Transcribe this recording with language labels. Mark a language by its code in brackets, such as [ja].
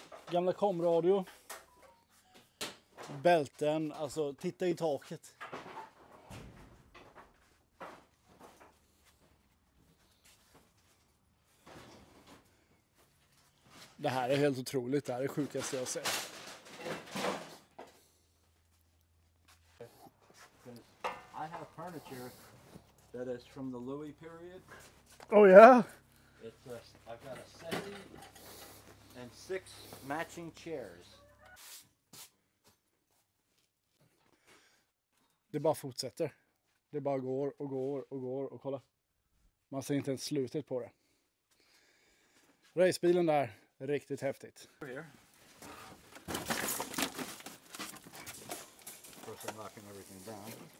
[sv] Gamla komradio. Bälten, alltså titta i taket. Det här är helt otroligt. Det här är det sjukaste jag sett. [en] I have furniture that is from the Louis period. Oh yeah? I've got a settee and 6 matching chairs. [sv] Det bara fortsätter. Det bara går och går och går och kolla. Man ser inte ens slutet på det. Racebilen där, riktigt häftigt. [en] Here. First I'm knocking everything down.